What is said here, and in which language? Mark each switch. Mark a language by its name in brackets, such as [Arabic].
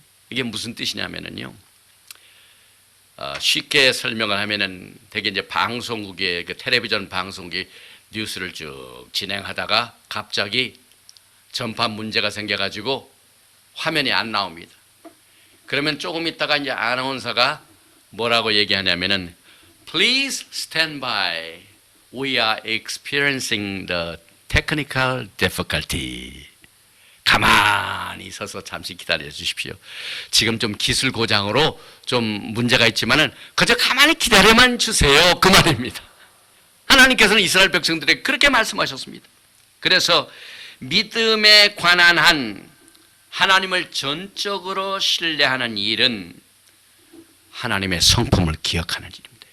[Korean] 이게 무슨 뜻이냐면은요. 쉽게 설명을 하면은 되게 이제 방송국의 그 텔레비전 방송국이 뉴스를 쭉 진행하다가 갑자기 전파 문제가 생겨가지고 화면이 안 나옵니다. 그러면 조금 있다가 이제 아나운서가 뭐라고 얘기하냐면은 [English] Please stand by. We are experiencing the technical difficulty. [Korean] 가만히 서서 잠시 기다려 주십시오. 지금 좀 기술 고장으로 좀 문제가 있지만은 그저 가만히 기다려만 주세요. 그 말입니다. 하나님께서는 이스라엘 백성들에게 그렇게 말씀하셨습니다. 그래서 믿음에 관한 한 하나님을 전적으로 신뢰하는 일은 하나님의 성품을 기억하는 일입니다.